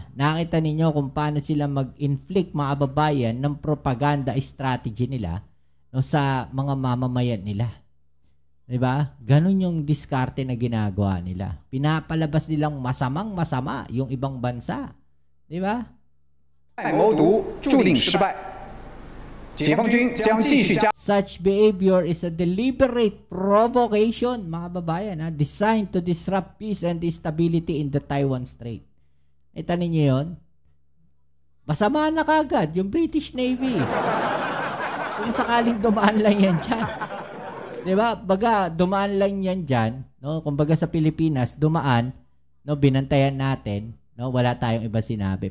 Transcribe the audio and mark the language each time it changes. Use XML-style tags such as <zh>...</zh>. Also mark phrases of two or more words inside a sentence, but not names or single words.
<tl>Nakita ninyo kung paano sila mag-inflict, mga babayan, ng propaganda strategy nila, no, sa mga mamamayan nila. Di ba? Ganun yung diskarte na ginagawa nila. Pinapalabas nilang masamang-masama yung ibang bansa. Di ba?</tl> <zh>谋独注定失败，解放军将继续加。</zh> <en>Such behavior is a deliberate provocation,</en> <tl>mga babayan,</tl> <en>designed to disrupt peace and stability in the Taiwan Strait.</en> <tl>Ita ninyo yun? Masama na kagad yung British Navy. Kung sakaling dumaan lang yan dyan. Diba? Baga, dumaan lang yan dyan. No? Kung baga sa Pilipinas, dumaan, no, binantayan natin, no, wala tayong iba sinabi.</tl>